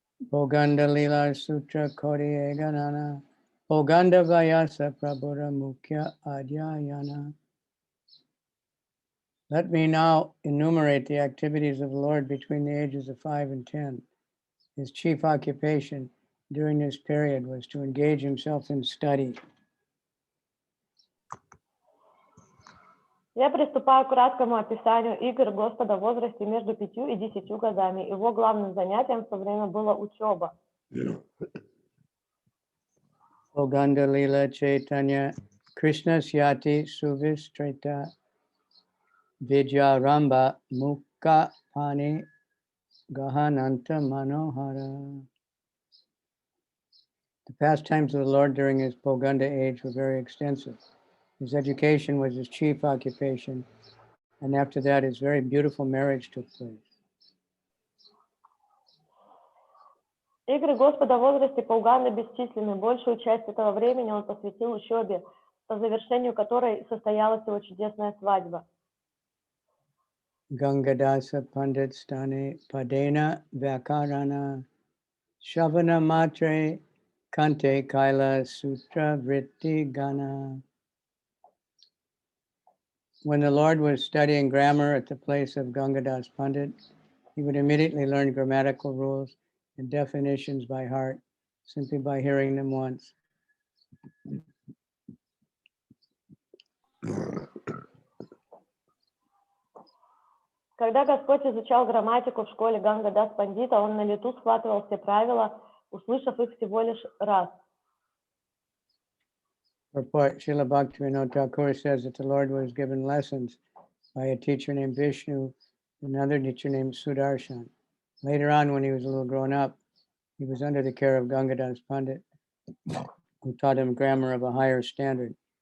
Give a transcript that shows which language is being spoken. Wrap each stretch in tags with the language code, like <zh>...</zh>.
<en>Pauganda-lila Sutra Kodi Eganana Pauganda Vayasa Prabhura Mukhya Adhyayana. Let me now enumerate the activities of the Lord between the ages of 5 and 10. His chief occupation during this period was to engage himself in study.</en> <ru>Я приступаю к краткому описанию игр Господа в возрасте между 5 и 10 годами. Его главным занятием в то время была учеба. Pauganda-lila Caitanya Krishna Syati Suvistrita Vidyaramba Mukha Pani Gahananta Manohara.</ru> <en>The pastimes of the Lord during his Pauganda age were very extensive. His education was his chief occupation, and after that his very beautiful marriage took place.</en> <ru>Игры Господа в возрасте Пауганды бесчисленны. Большую часть этого времени он посвятил учебе, по завершению которой состоялась его чудесная свадьба. Gangadasa Pandit Stane Padena Vyakarana Shavana Matre Kante Kaila Sutra Vritti Gana.</ru> <en>When the Lord was studying grammar at the place of Gangadas Pandit, he would immediately learn grammatical rules and definitions by heart, simply by hearing them once.</en> <ru>Когда Господь изучал грамматику в школе Ганга-дас Пандита, он на лету схватывал все правила, услышав их всего лишь раз.</ru> <en>Report, Srila Bhaktivinoda Thakur says that the Lord was given lessons by a teacher named Vishnu, another teacher named Sudarshan. Later on, when he was a little grown up, he was under the care of Gangadas Pandit, who taught him grammar of a higher standard.</en>